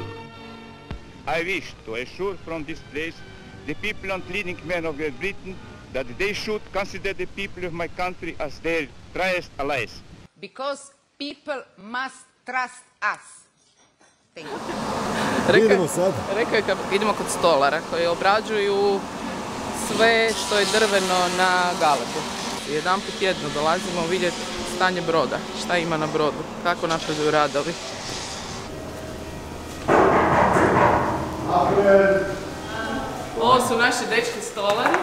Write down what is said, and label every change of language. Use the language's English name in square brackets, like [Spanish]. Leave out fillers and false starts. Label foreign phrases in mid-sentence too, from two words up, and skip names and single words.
[English] I wish to assure from this place the people and leading men of Great Britain that they should consider the people of my country as their truest allies. Because people must trust us. Thank you. [Croatian] Rekao je kad idemo kod stolara koji obrađuju sve što je drveno na Galebu. Jedanput tjedno dolazimo vidjeti stanje broda, šta ima na brodu, kako napreduju radovi. Ovo su naši dečki stolari.